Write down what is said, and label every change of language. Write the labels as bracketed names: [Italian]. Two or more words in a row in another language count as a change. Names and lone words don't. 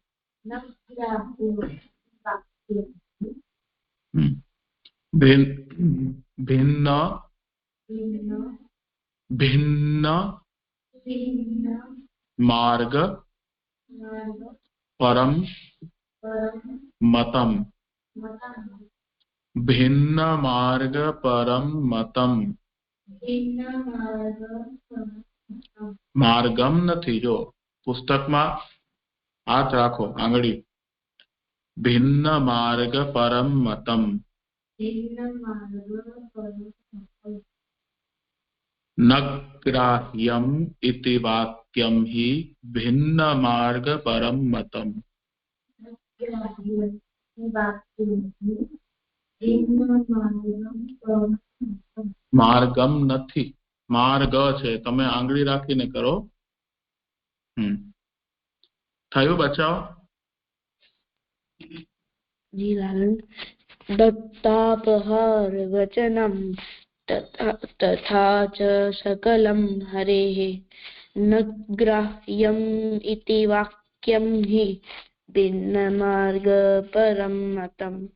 [Sanskrit] भिन्न भिन्न मार्ग परम मतम भिन्न मार्ग परम मतम [Gujarati] मार्गम નથી જો પુસ્તકમાં હાથ રાખો આંગળી [Sanskrit] भिन्न मार्ग परम मतम न ग्राह्यम् इति वाक्यं हि भिन्न मार्ग परम मतम मार्गम [Gujarati] નથી मार्ग છે તમે આંગળી રાખીને કરો થયું બચાવ [Sanskrit] जी लालन दत्तापहार वचनम तथा च सकलं हरेः न ग्राह्यम् इति वाक्यं हि भिन्नमार्ग परं मतम्